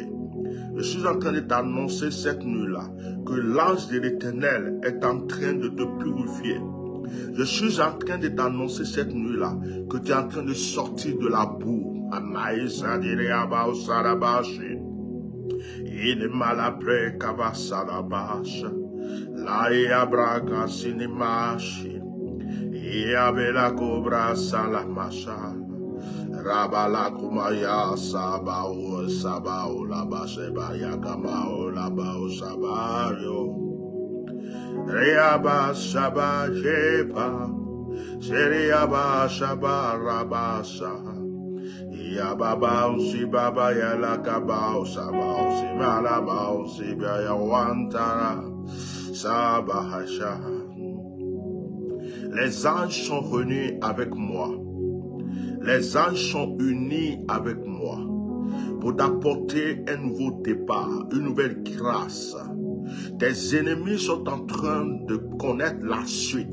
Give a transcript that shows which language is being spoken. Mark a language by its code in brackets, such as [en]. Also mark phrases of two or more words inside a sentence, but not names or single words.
[fr] Je suis en train de t'annoncer cette nuit-là que l'ange de l'Éternel est en train de te purifier. Je suis en train de t'annoncer cette nuit-là que tu es en train de sortir de la boue. Il est mal après Kavasalabash. La Yabraga Sinimashi. Yabela Cobra Salamasha. Rabala Kumaya Sabao Sabao Labaseba Yakamao Labao Sabario. Reaba Shaba Jepa. Seriaba Shaba Rabasa. Yababa Usi Baba Yalakabao Sabao Simalabao Sibaya Wantara Sabahasha. Les anges sont venus avec moi. Les anges sont unis avec moi pour t'apporter un nouveau départ, une nouvelle grâce. Tes ennemis sont en train de connaître la suite.